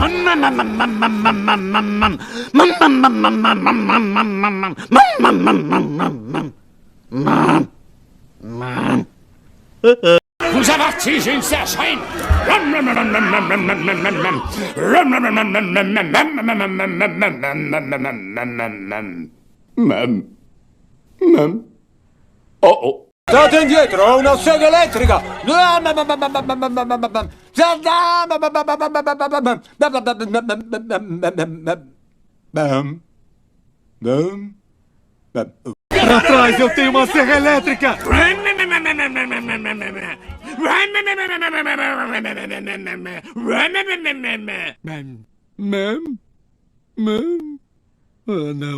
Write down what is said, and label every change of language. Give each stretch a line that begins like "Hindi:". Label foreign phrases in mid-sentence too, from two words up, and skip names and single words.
French: Vous avertis une sergent! Oh.
Italian: State indietro, ho una sega elettrica!
Portuguese: Pra trás, eu tenho uma serra elétrica! Oh, não.